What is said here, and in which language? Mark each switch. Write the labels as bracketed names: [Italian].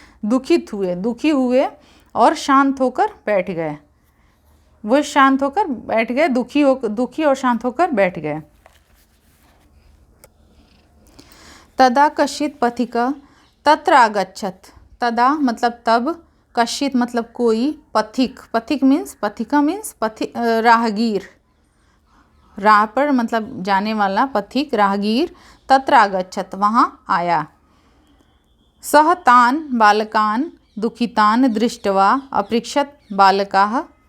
[Hindi] दुखित हुए, दुखी हुए और शांत होकर बैठ गए। वो शांत होकर बैठ गए, दुखी और शांत होकर बैठ गए। [Sanskrit] तदा कश्चित् पथिकः तत्र आगच्छत्। [Hindi] तदा मतलब तब, कश्चित् मतलब कोई, पथिक मीन्स पथिका मीन्स राहगीर, राह पर मतलब जाने वाला, पथिक राहगीर। तत्र आगच्छत् वहाँ आया। [Sanskrit] सः तान् बालकान् दुःखितान् दृष्ट्वा अपृच्छत् बालकाः।